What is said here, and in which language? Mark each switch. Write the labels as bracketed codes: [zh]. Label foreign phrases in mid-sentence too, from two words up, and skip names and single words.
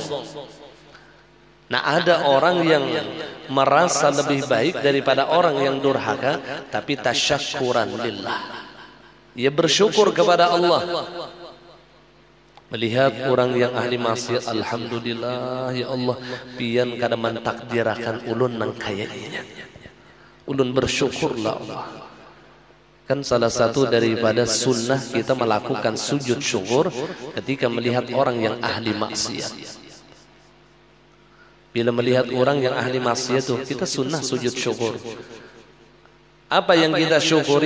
[id] Nah, ada orang yang merasa lebih baik daripada orang yang durhaka, tapi [ar] تشكرا لله, [id] ia bersyukur kepada Allah. Melihat orang yang ahli maksiat, [ar] الحمد لله يا الله, [bjn] pian kada mentakdirakan ulun nang kayanya. Ulun bersyukurlah Allah. [id] Kan salah satu daripada sunnah kita melakukan sujud syukur ketika melihat orang yang ahli maksiat. Bila melihat orang yang ahli maksiat itu, kita sunnah sujud syukur. Apa yang kita syukuri?